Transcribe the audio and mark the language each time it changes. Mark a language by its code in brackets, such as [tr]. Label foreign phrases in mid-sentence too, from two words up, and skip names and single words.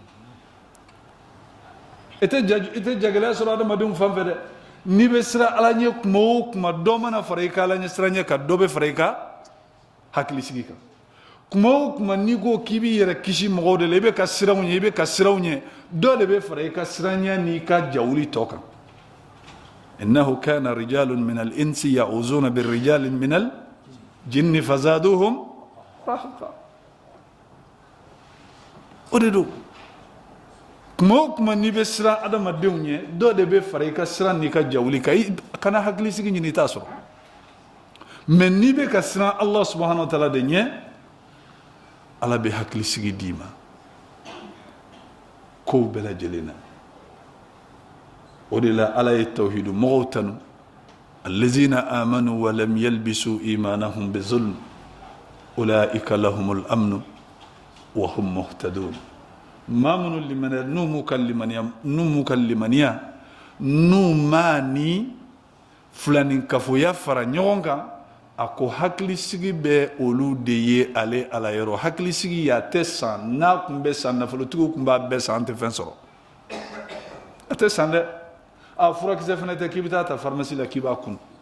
[bm] i tɛ jagɛlɛya sɔrɔ adamadenw fan fɛ dɛ n'i bɛ sira ala ɲɛ kuma o kuma dɔ mana fara i ka ala ɲɛ sira ɲɛ kan dɔ bɛ fara i ka hakili sigi kan kuma o kuma n'i ko k'i b'i yɛrɛ kisi mɔgɔw de la i bɛ ka siranw ɲɛ i bɛ ka siraw ɲɛ dɔ de bɛ fara i ka sira ɲɛ n'i ka jawuli tɔ kan [ar] إنه كان رجال من الإنس يعوذون بالرجال من الجن فزادوهم رهقا [bm] o de do kuma o kuma n'i bɛ siran adamadenw ɲɛ dɔ de bɛ fara i ka siran n'i ka jawuli kan kana hakilisigi ɲini i t'a sɔrɔ mais n'i bɛ ka siran [ar] الله سبحانه وتعالى [bm] de ɲɛ Allah bɛ hakilisigi d'i ma kow bɛɛ lajɛlen na o de la Allah ye tawhidu mɔgɔw tanu [ar] الذين آمنوا ولم يلبسوا إيمانهم بظلم أولئك لهم الأمن وهم مهتدون [bm] mamunu limaniya n'u m'u ka limaniya n'u ma ni filanin kafoya fara ɲɔgɔn kan a ko hakilisigi bɛ olu de ye ale ala yɔrɔ hakilisigi y'a tɛ san n'a tun bɛ san nafolotigiw tun b'a bɛɛ san an tɛ fɛn sɔrɔ a tɛ san dɛ a furakisɛ fana tɛ k'i bɛ taa ta farimasi la k'i b'a kun